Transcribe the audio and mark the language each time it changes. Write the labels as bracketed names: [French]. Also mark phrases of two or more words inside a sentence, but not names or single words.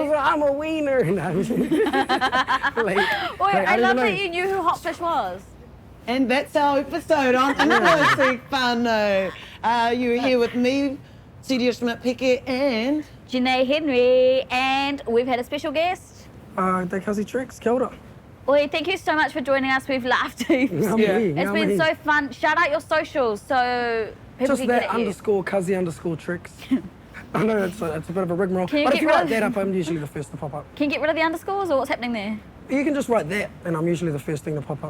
[English] loser. I'm a wiener. No. Like, Wait, I didn't love know. that you knew who Hot Fish was. And that's our episode on Endorsements. You were here with me, Celia Schmidt-Pickett, and Janaye Henry, and we've had a special guest. THAT CUZZY TREXX. [Māori] Kia ora. [English] Oi, thank you so much for joining us. We've laughed heaps. It's been so fun. Shout out your socials so people Just can that get at you. _CUZZY_TREXX. I know it's a bit of a rigmarole. Can you But get if you rid write of- that up, I'm usually the first to pop up. Can you get rid of the underscores or what's happening there? You can just write that, and I'm usually the first thing to pop up.